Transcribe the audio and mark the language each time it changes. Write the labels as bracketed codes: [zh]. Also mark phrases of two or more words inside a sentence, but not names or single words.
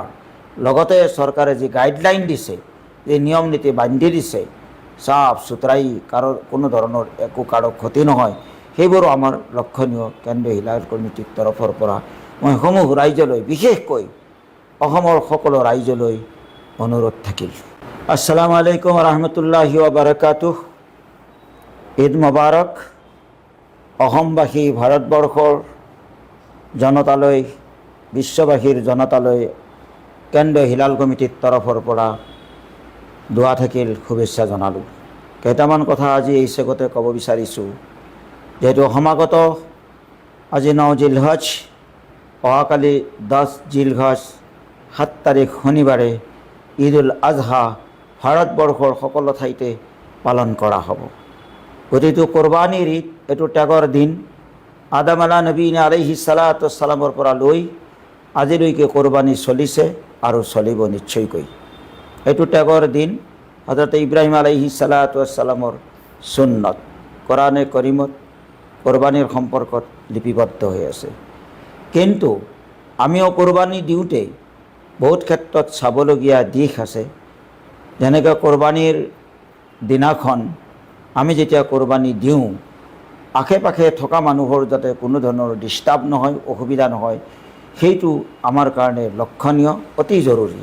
[as] লগতে চৰকাৰে যি গাইডলাইন দিছে, যি নিয়ম নীতি বান্ধি দিছে, চাফ চুতৰাই কাৰো কোনো ধৰণৰ কাৰো ক্ষতি নহয়, সেইবোৰো আমাৰ লক্ষণীয়। কেন্দ্ৰীয় হিলাল কমিটিৰ তৰফৰ পৰা মই সমূহ ৰাইজলৈ, বিশেষকৈ অসমৰ সকলো ৰাইজলৈ অনুৰোধ থাকিল। [ar] السلام عليكم رحمة الله وبركاته. عيد مبارك. [as] অসমবাসী ভাৰতবৰ্ষৰ জনতালৈ, বিশ্ববাসীৰ জনতালৈ কেন্দ্ৰীয় হিলাল কমিটিৰ তৰফৰ পৰা দোৱা থাকিল, শুভেচ্ছা জনালোঁ। কেইটামান কথা আজি এই চেগতে ক'ব বিচাৰিছোঁ। যিহেতু সমাগত আজি 9 জিলহজ, অহাকালি 10 জিলহজ 7 তাৰিখ শনিবাৰে ঈদ উল আজহা ভাৰতবৰ্ষৰ সকলো ঠাইতে পালন কৰা হ'ব। গতিকে কোৰবানীৰ ঈদ, এইটো ত্যাগৰ দিন। আদম [ar] على نبينا عليه الصلاة والسلام [as] পৰা লৈ আজিলৈকে কোৰবানী চলিছে আৰু চলিব নিশ্চয়কৈ। এইটো ত্যাগৰ দিন। হযৰত ইব্ৰাহিম [ar] عليه الصلاة والسلام [as] সুন্নত কোৰানে কৰিমত কোৰবানীৰ সম্পৰ্কত লিপিবদ্ধ হৈ আছে। কিন্তু আমিও কোৰবানী দিওঁতে বহুত ক্ষেত্ৰত চাবলগীয়া দিশ আছে। যেনেকৈ কোৰবানীৰ দিনাখন আমি যেতিয়া কোৰবানী দিওঁ, আশে পাশে থকা মানুহৰ যাতে কোনো ধৰণৰ ডিষ্টাৰ্ব নহয়, অসুবিধা নহয়, সেইটো আমাৰ কাৰণে লক্ষণীয়, অতি জৰুৰী।